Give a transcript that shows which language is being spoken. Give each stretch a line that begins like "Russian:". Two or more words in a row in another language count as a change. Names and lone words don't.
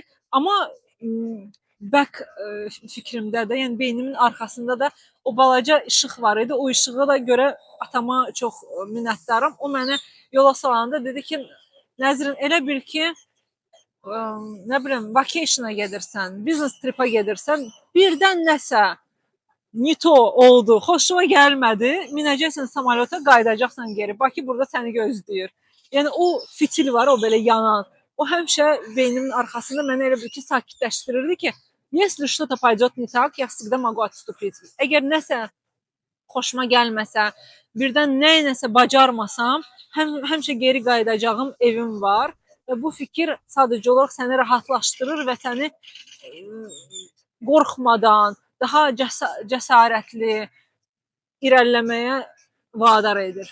Azerbaijani: Amma back fikrimdə də, yəni beynimin arxasında da o balaca işıq var idi. O işığa da görə atama çox minnətdaram. O mənə yola salanda dedi ki, Nəzrin, elə bil ki, nə bilim, vacation-a gedirsən,
English: business trip-a
Azerbaijani: gedirsən, birdən nəsə nito oldu, xoşuma gəlmədi, minəcəksən samolyota, qayıdacaqsan geri. Bakı burada səni gözləyir. Yəni o fitil var, o belə yanan. O həmişə beynimin arxasında mənə elə bir ki, sakitləşdirirdi ki,
Russian: если что-то пойдет не так, я всегда могу отступить.
Azerbaijani: Əgər nəsə xoşuma gəlməsə, birdən nəsə bacarmasam, həmişə geri qayıdacağım evim var və bu fikir sadəcə olaraq səni rahatlaşdırır və səni qorxmadan, daha cəsarətli irəliləməyə vadar edir.